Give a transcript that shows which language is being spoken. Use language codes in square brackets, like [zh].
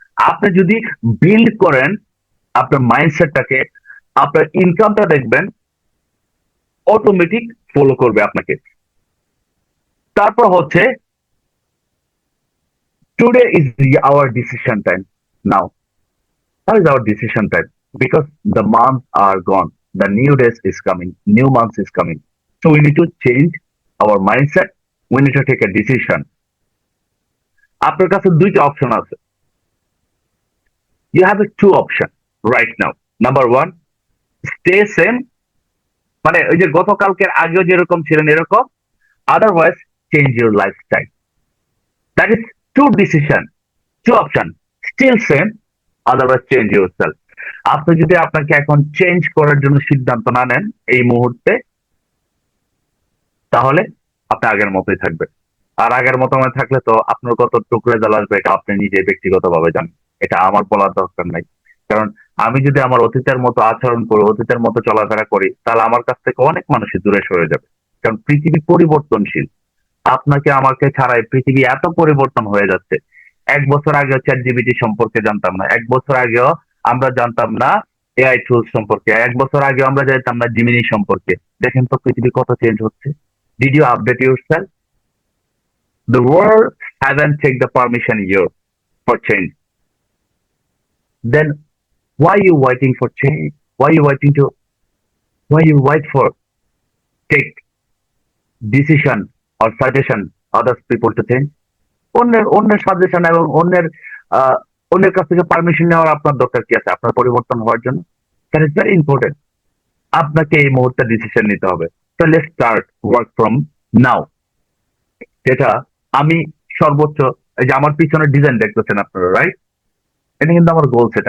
[bn] আপনি যদি বিল্ড করেন আপনার মাইন্ডসেটটাকে, আপনার ইনকামটা দেখবেন অটোমেটিক ফলো করবে আপনাকে। তারপর হচ্ছে [en] Today is our decision time now. How is our decision time? Because the months are gone, the new days is coming, new months is coming. So we need to change our mindset. We need to take a decision. [bn] আপনার কাছে 2টা option আছে। [en] You have a 2 option right now. Number 1, stay same, [bn] মানে ওই যে গতকালকের আগেও যেরকম ছিলেন এরকম, [en] otherwise change your lifestyle. That is 2 decision, 2 option. Still same, otherwise change yourself. [bn] আপনি যদি আপনাকে এখন চেঞ্জ করার জন্য সিদ্ধান্ত না নেন এই মুহূর্তে, তাহলে আপনি আগের মতোই থাকবেন। আর আগের মতামত থাকলে তো আপনার কত টুকরে জ্বালা আসবে এটা আপনি নিজে ব্যক্তিগতভাবে জানেন। এটা আমার বলার দরকার নাই। কারণ আমি যদি আমার অতীতের মতো আচরণ করি, অতীতের মতো চলাফেরা করি, তাহলে আমার কাছ থেকে অনেক মানুষই দূরে সরে যাবে। কারণ পৃথিবী পরিবর্তনশীল। আপনাকে আমাকে ছাড়াই পৃথিবী এত পরিবর্তন হয়ে যাচ্ছে। 1 বছর আগেও ChatGPT সম্পর্কে জানতাম না। 1 বছর আগেও আমরা জানতাম না AI টুলস সম্পর্কে। 1 বছর আগেও আমরা জানতাম না জিমিনি সম্পর্কে। দেখেন তো পৃথিবী কত চেঞ্জ হচ্ছে। [en] Did you update yourself? The world hasn't taken the permission yet for change. Then why you waiting for change? Why you wait for take decision or suggestion others people to change? [bn] অন্যের suggestion এবং আহ, অন্যের কাছ থেকে permission নেওয়ার আপনার দরকার কি আছে আপনার পরিবর্তন হওয়ার জন্য? [en] That is very important. [bn] আপনাকে এই মুহূর্তে ডিসিশন নিতে হবে। তো [en] Let's start work from now. [bn] যেটা আমি সর্বোচ্চ, এই যে আমার পিছনের ডিজাইন দেখতেছেন আপনারা, রাইট? এটা কিন্তু আমার গোল সেট।